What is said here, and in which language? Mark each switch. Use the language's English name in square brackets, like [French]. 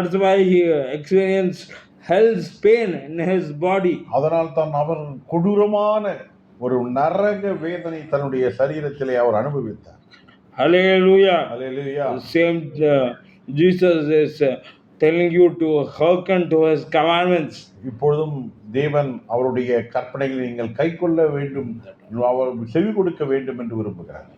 [English] That's why he experienced hell's pain in his body. [Tamil] அதனால் தான் அவர் கொடூரமான ஒரு நரக வேதனை தன்னுடைய சரீரத்திலே அவர் அனுபவித்தார். [English] Hallelujah. Hallelujah. Same Jesus is telling you to hearken to his commandments. [Tamil] இப்பொழுதும் தேவன் அவருடைய கற்பனைகளை நீங்கள் கைக்கொள்ள வேண்டும், அவர் செவி கொடுக்க வேண்டும் என்று விரும்புகிறார்.